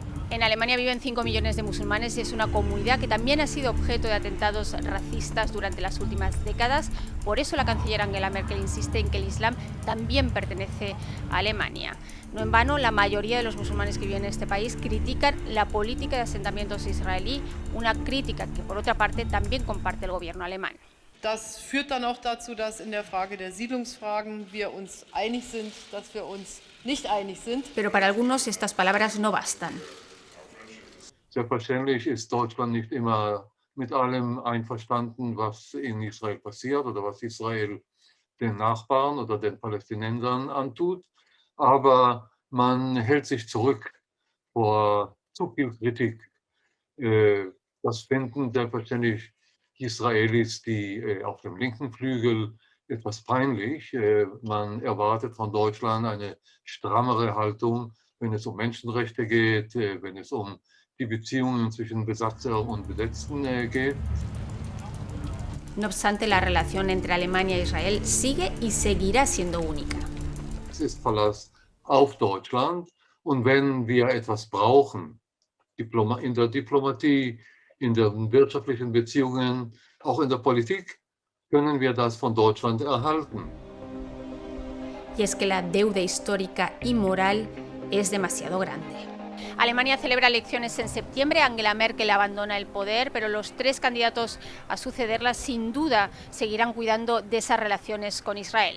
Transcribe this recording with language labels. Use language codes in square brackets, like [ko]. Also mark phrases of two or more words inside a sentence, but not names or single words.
[es] En Alemania viven 5 millones de musulmanes y es una comunidad que también ha sido objeto de atentados racistas durante las últimas décadas. Por eso la canciller Angela Merkel insiste en que el Islam también pertenece a Alemania. No en vano, la mayoría de los musulmanes que viven en este país critican la política de asentamientos israelí, una crítica que por otra parte también comparte el gobierno alemán. [de] Das führt dann auch dazu, dass in der Frage der Siedlungsfragen wir uns einig sind, dass wir uns nicht einig sind. [es] Pero para algunos estas palabras no bastan. [de] Selbstverständlich ist Deutschland nicht immer mit allem einverstanden, was in Israel passiert oder was Israel den Nachbarn oder den Palästinensern antut. Aber man hält sich zurück vor zu viel Kritik. Das finden selbstverständlich die Israelis, die auf dem linken Flügel, etwas peinlich. Man erwartet von Deutschland eine strammere Haltung, wenn es Menschenrechte geht, wenn es die Beziehungen zwischen Besatzer und Besetzten geht. [es] No obstante, la relación entre Alemania e Israel sigue y seguirá siendo única. [de] Es ist Verlass auf Deutschland und wenn wir etwas brauchen, in der Diplomatie, in den wirtschaftlichen Beziehungen, auch in der Politik, können wir das von Deutschland erhalten. [es] Y es que la deuda histórica y moral es demasiado grande. Alemania celebra elecciones en septiembre, Angela Merkel abandona el poder, pero los 3 candidatos a sucederla sin duda seguirán cuidando de esas relaciones con Israel.